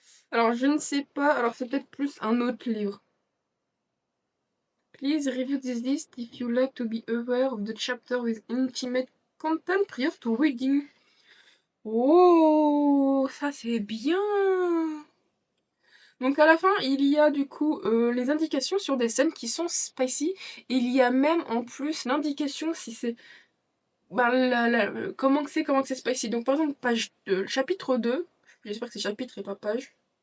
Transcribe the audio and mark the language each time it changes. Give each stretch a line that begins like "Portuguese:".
French: Alors, je ne sais pas, alors c'est peut-être plus un autre livre.
English: Please review this list if you like to be aware of the chapter with intimate content prior to reading.
French: Oh, ça c'est bien. Donc à la fin, il y a du coup les indications sur des scènes qui sont spicy. Il y a même en plus l'indication si c'est ben, comment que c'est spicy. Donc par exemple, chapitre 2, j'espère que c'est chapitre et pas page.